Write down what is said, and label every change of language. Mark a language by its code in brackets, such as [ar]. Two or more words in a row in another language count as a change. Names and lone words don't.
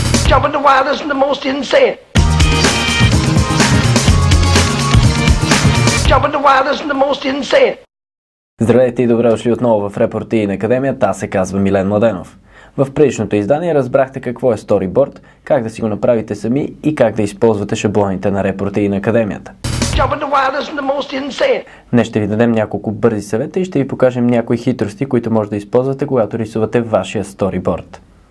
[en] Jumping the wildest and the most insane. Jumping the wildest and the most insane. [bg] Здравейте и добре дошли отново в Репорти на Академията. Аз се казва Милен Младенов. В предишното издание разбрахте какво е сториборд, как да си го направите сами и как да използвате шаблоните на Репорти на Академията. Днес ще ви дадем няколко бързи съвета и ще ви покажем някои хитрости, които може да използвате, когато рисувате вашия сториборд.